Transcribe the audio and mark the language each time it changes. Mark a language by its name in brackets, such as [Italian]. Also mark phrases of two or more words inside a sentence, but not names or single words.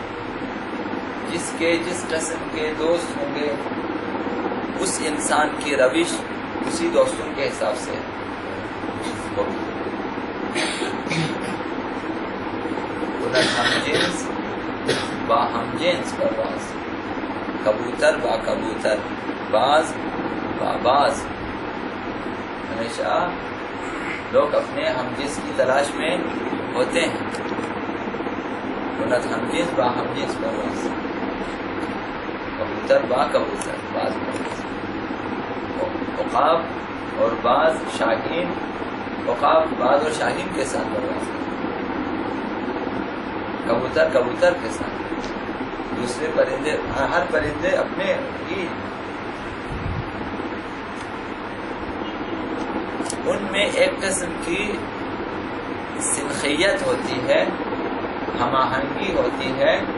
[Urdu] جس قسم کے دوست ہوں گے اس انسان کی روش اسی دوستوں کے حساب سے ہوگی. [Persian] ہم جنس با ہم جنس پرواز، کبوتر با کبوتر، باز با باز. [Urdu] ہمیشہ لوگ اپنے ہم جنس کی تلاش میں ہوتے ہیں. [Persian] ہم جنس با ہم جنس پرواز، کبوتر با کبوتر، باز باز. [Urdu] عقاب اور باز شاہین، عقاب باز اور شاہین کے ساتھ پرواز کرتے، کبوتر کبوتر کے ساتھ. دوسرے پرندے، ہر پرندے اپنے ہی، ان میں ایک قسم کی سنخیت ہوتی ہے، ہم آہنگی ہوتی ہے.